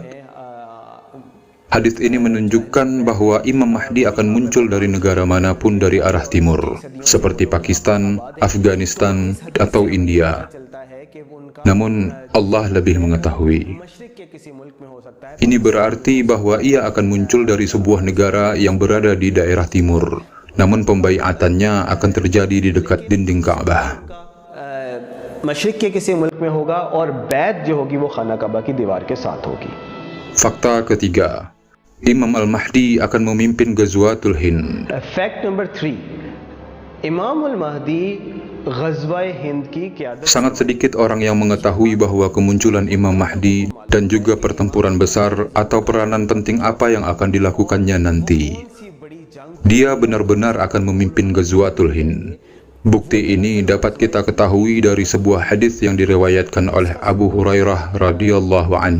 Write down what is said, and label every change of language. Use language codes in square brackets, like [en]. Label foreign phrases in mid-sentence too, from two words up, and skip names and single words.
[id] Hadis ini menunjukkan bahwa Imam Mahdi akan muncul dari negara manapun dari arah timur, seperti Pakistan, Afghanistan, atau India. Namun Allah lebih mengetahui. Ini berarti bahwa ia akan muncul dari sebuah negara yang berada di daerah timur, namun pembaiatannya akan terjadi di dekat dinding Ka'bah. [ur] مشرق کے کسی ملک میں ہوگا اور بیعت جو ہوگی وہ خانہ کعبہ کی دیوار کے ساتھ ہوگی. [id] Fakta ketiga, Imam Al-Mahdi akan memimpin Ghazwatul Hind. [en] Fact number 3, [ur] Imamul Mahdi Ghazwa Hind کی قیادت. [id] Sangat sedikit orang yang mengetahui bahwa kemunculan Imam Mahdi dan juga pertempuran besar atau peranan penting apa yang akan dilakukannya nanti. Dia benar-benar akan memimpin Ghazwatul Hind. Bukti ini dapat kita ketahui dari sebuah hadis yang diriwayatkan oleh Abu Hurairah radhiyallahu anhu.